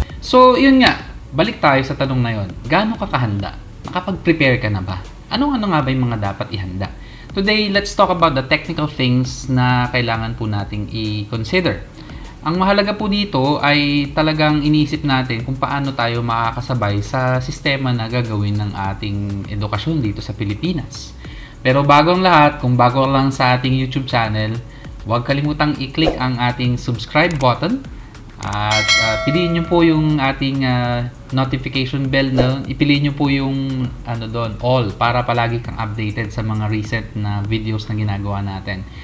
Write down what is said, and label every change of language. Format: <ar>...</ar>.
<tl>So, yun nga, balik tayo sa tanong na yun. Gaano ka kahanda? Nakapag-prepare ka na ba? Ano-ano nga ba yung mga dapat ihanda?</tl> <en>Today, let's talk about the technical things</en> <tl>na kailangan po nating i-consider. Ang mahalaga po dito ay talagang iniisip natin kung paano tayo makakasabay sa sistema na gagawin ng ating edukasyon dito sa Pilipinas. Pero bago ang lahat, kung bago lang sa ating YouTube channel, huwag kalimutang i-click ang ating subscribe button at piliin nyo po yung ating notification bell na ipiliin nyo po yung doon, all, para palagi kang updated sa mga recent na videos na ginagawa natin.</tl>